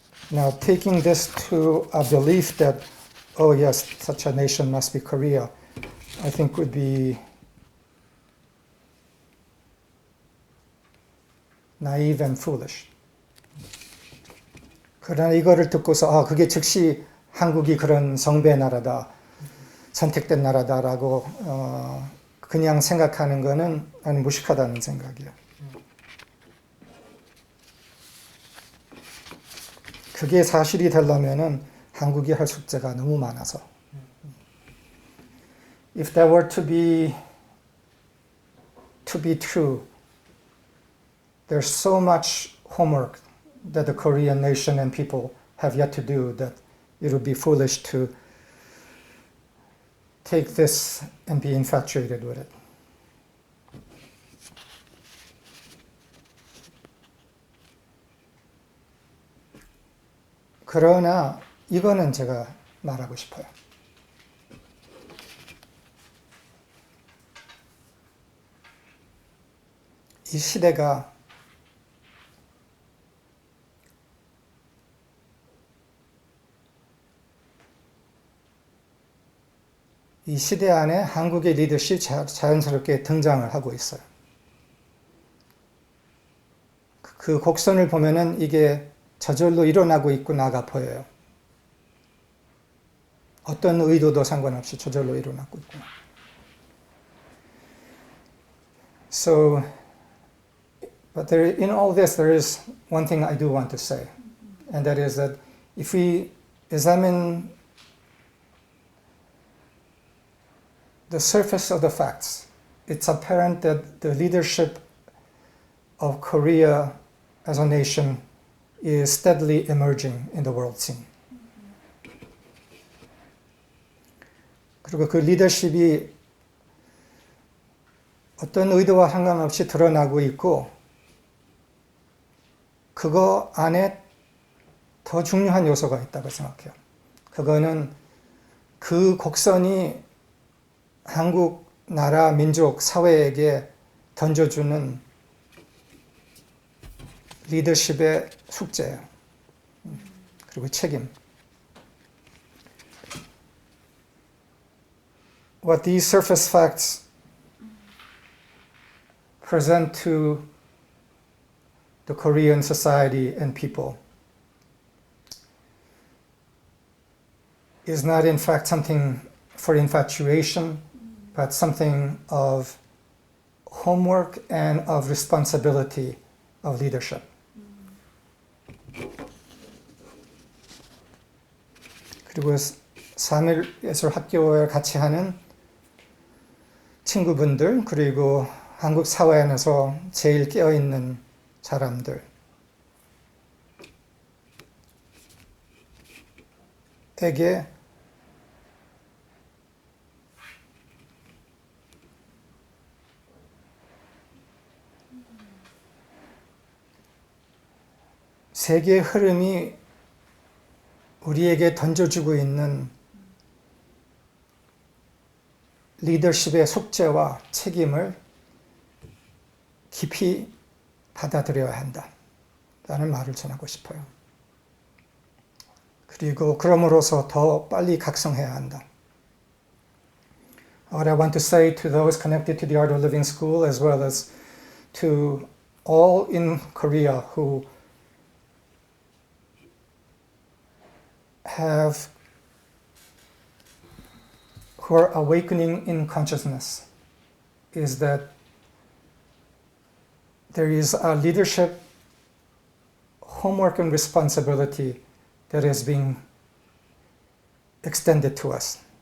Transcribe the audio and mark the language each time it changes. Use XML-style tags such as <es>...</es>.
<en>Now, taking this to a belief that, oh yes, such a nation must be Korea, I think would be naive and foolish.</en> <ko>그러나 이거를 듣고서 그게 즉시 한국이 그런 성배의 나라다, 선택된 나라다라고 그냥 생각하는 거는 나는 무식하다는 생각이에요. 그게 사실이 되려면은 한국이 할 숙제가 너무 많아서.</ko> <en>If that were to be to be true, there's so much homework that the Korean nation and people have yet to do that it would be foolish to take this and be infatuated with it.</en> <ko>그러나 이거는 제가 말하고 싶어요. 이 시대가 이 시대 안에 한국의 리더십이 자연스럽게 등장을 하고 있어요. 그 곡선을 보면은 이게 저절로 일어나고 있구나가 보여요. 어떤 의도도 상관없이 저절로 일어나고 있구나.</ko> <en>So, but in all this, there is one thing I do want to say, and that is that if we examine the surface of the facts, it's apparent that the leadership of Korea as a nation is steadily emerging in the world scene.</en> <ko>그리고 그 리더십이 어떤 의도와 상관없이 드러나고 있고, 그거 안에 더 중요한 요소가 있다고 생각해요. 그거는 그 곡선이 한국 나라, 민족, 사회에게 던져주는 리더십의 숙제예요. 그리고 책임.</ko> <en>What these surface facts present to the Korean society and people is not in fact something for infatuation, but something of homework and of responsibility of leadership.</en> <ko>그리고 3일 예술학교에 같이 하는 친구분들, 그리고 한국 사회 안에서 제일 깨어있는 사람들, 에게 세계의 흐름이 우리에게 던져주고 있는 리더십의 숙제와 책임을 깊이 받아들여야 한다라는 말을 전하고 싶어요. 그리고 그럼으로써 더 빨리 각성해야 한다.</ko> <en>What I want to say to those connected to the Art of Living School, as well as to all in Korea who are awakening in consciousness, is that there is a leadership homework and responsibility that is being extended to us</en>